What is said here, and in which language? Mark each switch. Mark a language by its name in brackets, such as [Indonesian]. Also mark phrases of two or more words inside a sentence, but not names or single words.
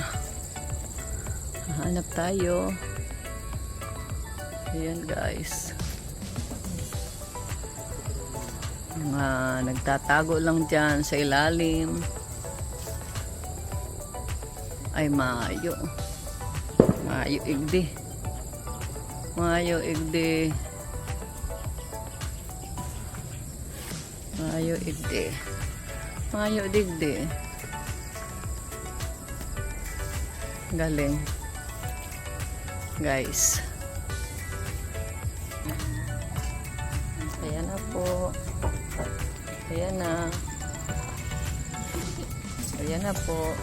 [Filipino] Hanap tayo. Ayan, guys. Mga nagtatago lang dyan sa ilalim. Ay, [Bikol] mayo. Mayo igdi. Mayo igdi. Mayo igdi. Mayo digdi. Galing. [Filipino] Guys. Ayan na po. Ayan na. Ayan na po.